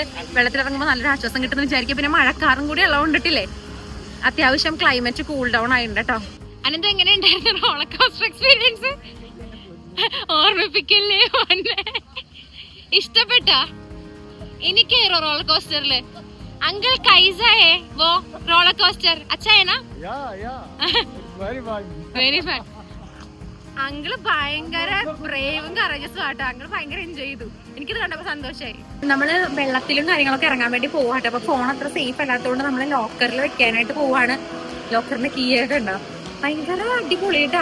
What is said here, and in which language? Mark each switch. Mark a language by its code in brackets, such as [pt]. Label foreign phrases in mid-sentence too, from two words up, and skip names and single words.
[ml] വെള്ളത്തിൽ ഇറങ്ങുമ്പോൾ നല്ലൊരു ആശ്വാസം കിട്ടുമെന്ന് വിചാരിക്കും. പിന്നെ മഴക്കാറും കൂടി ഉള്ളതുകൊണ്ടിട്ടില്ലേ അത്യാവശ്യം [en] climate cool down [ml] ആയിട്ടുണ്ട് കേട്ടോ. അനന്ത് എങ്ങനെ ഉണ്ടായിരുന്നു [en] roller coaster experience? [ml] ഓർമ്മിപ്പിക്കല്ലേ മോനെ. ഇഷ്ടപ്പെട്ടാ? ഇനി കേറോ റോളർ കോസ്റ്ററില്? [hi] अंकल कैसा है वो [en] roller coaster? [hi] अच्छा है ना? [en] Very fun. Very fun. [ml] അങ്കിള് ഭയങ്കര ബ്രേവും കറേജസും ആട്ടോ. അങ്കിള് ഭയങ്കര എൻജോയ് ചെയ്തു. എനിക്കിത് കണ്ടപ്പോ സന്തോഷമായി. നമ്മള് വെള്ളത്തിലും കാര്യങ്ങളൊക്കെ ഇറങ്ങാൻ വേണ്ടി പോവാട്ടോ. അപ്പൊ ഫോൺ അത്ര സേഫ് അല്ലാത്തതുകൊണ്ട് നമ്മള് ലോക്കറിൽ വെക്കാനായിട്ട് പോവാണ്. ലോക്കറിന്റെ കീ ഒക്കെ ഉണ്ടാവും. ഭയങ്കര അടിപൊളിയായിട്ടോ.